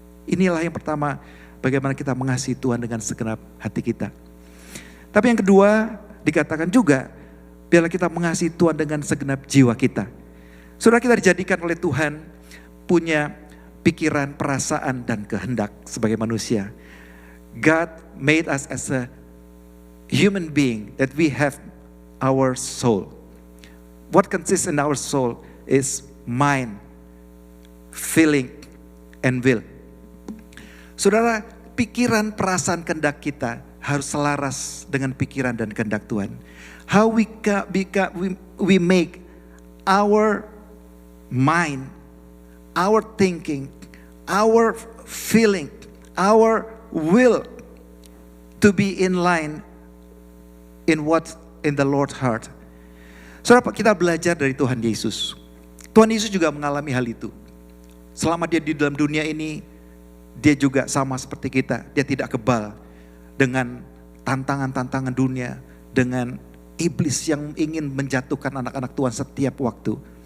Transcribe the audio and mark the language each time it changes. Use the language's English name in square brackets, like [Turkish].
[Indonesian] Inilah yang pertama, bagaimana kita mengasihi Tuhan dengan segenap hati kita. Tapi yang kedua, dikatakan juga, biarlah kita mengasihi Tuhan dengan segenap jiwa kita. Saudara, kita dijadikan oleh Tuhan punya pikiran, perasaan, dan kehendak sebagai manusia. [English] God made us as a human being that we have our soul. What consists in our soul is mind, feeling, and will. [Indonesian] Saudara, pikiran, perasaan, kehendak kita harus selaras dengan pikiran dan kehendak Tuhan. [English] How we make our mind, our thinking, our feeling, our will to be in line in what in the Lord's heart. [Indonesian] Saudara, kita belajar dari Tuhan Yesus. Tuhan Yesus juga mengalami hal itu. Selama dia di dalam dunia ini, dia juga sama seperti kita. Dia tidak kebal dengan tantangan-tantangan dunia, dengan iblis yang ingin menjatuhkan anak-anak Tuhan setiap waktu.